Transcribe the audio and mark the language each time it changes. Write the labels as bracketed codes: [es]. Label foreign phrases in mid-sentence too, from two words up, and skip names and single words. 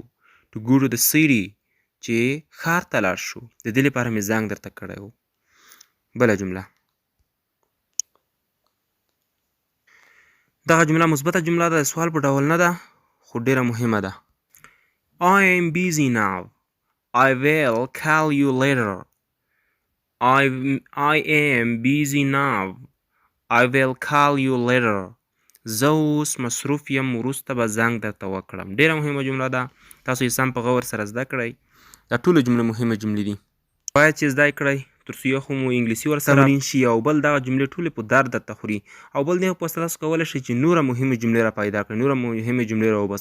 [en] To go to the city [ps] چې ښار ته لاړ شو. د دې لپاره مې زنګ درته کړی و. بله جمله: دغه جمله مثبته جمله ده، د سوال په ډول نه ده خو ډېره مهمه ده. [en] I am busy now. I will call you later. I am busy now. I will call you later. [ps] زه اوس مصروف یم، وروسته به زنګ درته وکړم. ډېره مهمه جمله ده. تاسو یې سم په غور سره زده کړئ. دا ټولې جملې مهمه جملې دي. باید چې زده کړئ تر څو یو خو مو انګلیسي ورسره تمرین شي او بل دغه جملې ټولې په درد درته خوري او بل دې په واسطه تاسو کولی شئ چې نوره مهمې جملې را پیدا کړئ، نوره مهمې جملې راوباسئ.